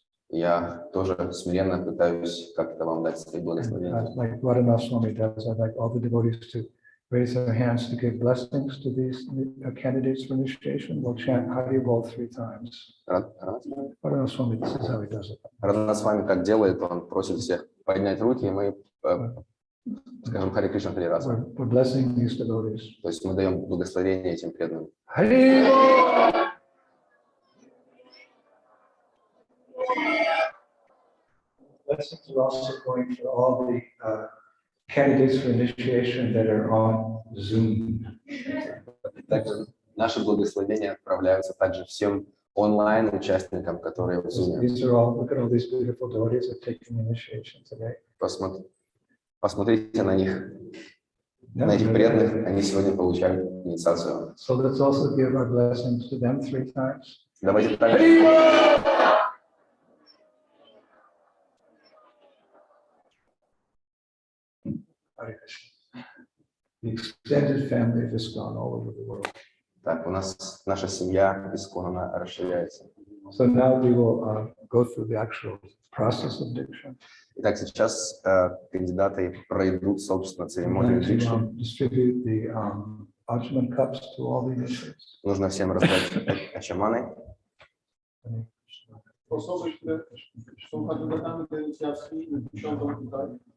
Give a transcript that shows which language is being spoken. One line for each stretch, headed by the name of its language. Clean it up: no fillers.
Russian: Я тоже смиренно пытаюсь как-то вам дать свои благословения.
English: Like Radhanath Swami does, I'd like all the devotees to raise their hands to give blessings to these candidates for initiation. We'll chant Hari Bol 3 times. Radhanath Swami, this is how he does it.
Russian: Радханат Свами как делает, он просит всех поднять руки, и мы скажем Хари Кришна 3 раза.
English: We're blessing these devotees.
Russian: То есть мы даем благословение этим преданным.
Bangla: Hari Bol!
English: Blessings are also going for all the candidates for initiation that are on Zoom.
Russian: Также наши благословения отправляются также всем онлайн участникам, которые в Zoom.
English: These are all, look at all these beautiful devotees that are taking initiation today.
Russian: Посмотрите на них, на этих преданных, они сегодня получают инициацию.
English: So let's also give our blessings to them 3 times.
Russian: Давайте также.
English: The extended family of ISKCON all over the world.
Russian: Так, у нас наша семья исконно расширяется.
English: So now we will go through the actual process of diksha.
Russian: Итак, сейчас кандидаты пройдут, собственно, церемонию дикши.
English: Distribute the Ajman cups to all the initiates.
Russian: Нужно всем раздать ачаманы.
Polish: Osoby, które są kandydatami do inicjacji, usiądą tutaj.